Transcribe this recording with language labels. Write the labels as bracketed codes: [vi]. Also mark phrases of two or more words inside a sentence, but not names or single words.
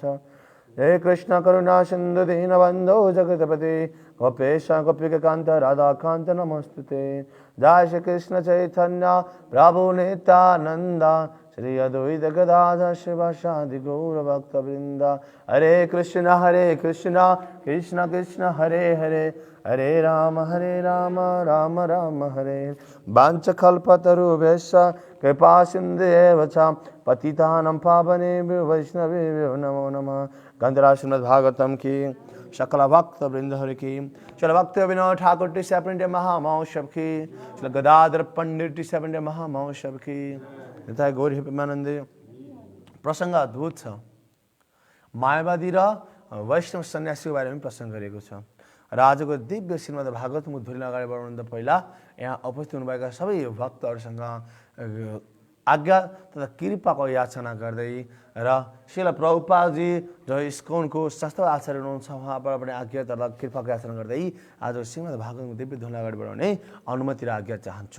[sa] हे कृष्ण करुणा सिन्धु दीनबन्धो जगत्पते गोपेश गोपिकान्त राधाकान्त नमोस्तुते। जय श्री कृष्ण चैतन्य प्रभु नित्यानंद श्री अद्वैत गदाधर शिवासादि गौर भक्तवृंद। हरे कृष्ण कृष्ण कृष्ण हरे हरे हरे राम राम राम हरे। वाञ्छकल्पतरुभ्यश्च कृपा सिन्धुएव च पतितानां पावनेभ्यो वैष्णवेभ्यो नमो नमः। [hi] ग्रंथराज श्रीमद् भागवतम की, सकल भक्त वृंद हरि की, श्री भक्त विनोद ठाकुर टीसा पंडित महामहोत्सव की, श्री गदाधर पंडित टीसा पंडित महामहोत्सव की। [ne] यता गौरी प्रेमानन्दे प्रसङ्ग अद्भुत छ। मायावादी र वैष्णव सन्यासीको बारेमा प्रसङ्ग गरेको छ। राजको दिव्य श्रीमद् भागवत मुद्दुरी अगाडि बढाउनुभन्दा पहिला यहाँ उपस्थित हुनुभएका सबै भक्तहरूसँग आज्ञा तथा कृपाको याचना गर्दै र श्रील प्रभुपादजी जो इस्कनको शास्त्र आचार्य हुनुहुन्छ उहाँबाट पनि आज्ञा तथा कृपाको याचना गर्दै आज श्रीमद् भागवतको दिव्य धुनलाई अगाडि बढाउने अनुमति र आज्ञा चाहन्छु।